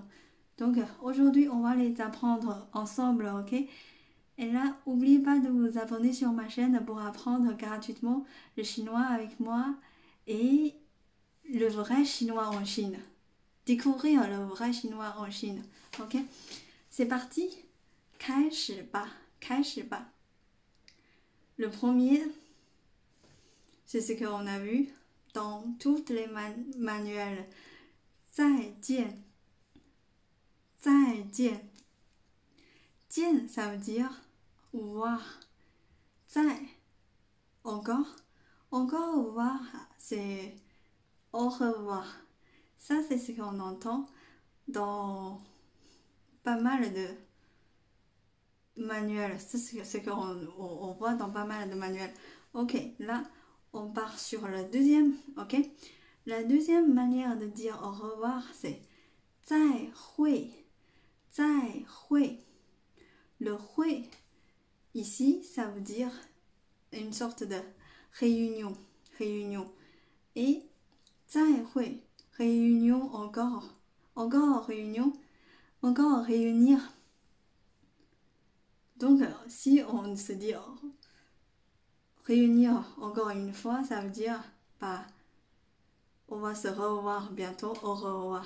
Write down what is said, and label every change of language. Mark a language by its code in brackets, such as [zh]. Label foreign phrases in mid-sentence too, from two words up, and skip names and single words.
[fr] Donc aujourd'hui, on va les apprendre ensemble, ok? Et là, n'oubliez pas de vous abonner sur ma chaîne pour apprendre gratuitement le chinois avec moi et le vrai chinois en Chine. Découvrir le vrai chinois en Chine, ok? C'est parti? [zh] 开始吧，开始吧. [fr] Le premier, c'est ce qu'on a vu dans tous les manuels. [zh] 再见. 再见. 见, [fr] ça veut dire voir. 再, encore. Encore au revoir, c'est au revoir. Ça, c'est ce qu'on entend dans pas mal de manuels. C'est ce qu'on voit dans pas mal de manuels. Ok, là, on part sur la deuxième. Ok, la deuxième manière de dire au revoir, c'est 再会. [zh] 再会. [fr] Le hui, ici, ça veut dire une sorte de réunion. Et 再会, réunion encore réunion, encore réunir. Donc, si on se dit réunir encore une fois, ça veut dire on va se revoir bientôt, au revoir.